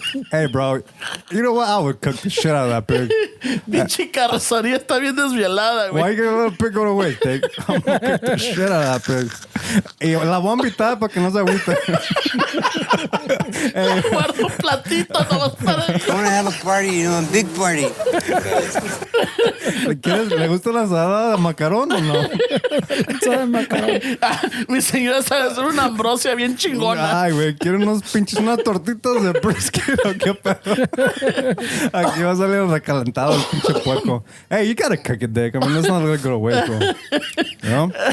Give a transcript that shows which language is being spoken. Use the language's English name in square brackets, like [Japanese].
[English] Hey, bro, you know what? I would cook the shit out of that pig. [Spanish] Pinche carrocería está bien desvielada, güey. [English] Why you gonna let a pig go to waste, Dick? I'm gonna cook the shit out of that pig. [Spanish] Y la voy a invitar para que no se agüite. Guarda un platito nomás para... [English] I want to have a party, a big party. [Spanish] ¿Le gusta la ensalada de macarón o no? Mi señora sabe hacer una ambrosia bien chingona. Ay, güey, quiero unas tortitas de brisket o qué pedo. Aquí va a salir recalentado el pinche puerco. [English] Hey, you gotta cook it, Dick. I mean, let's not let it go to waste, bro. You know?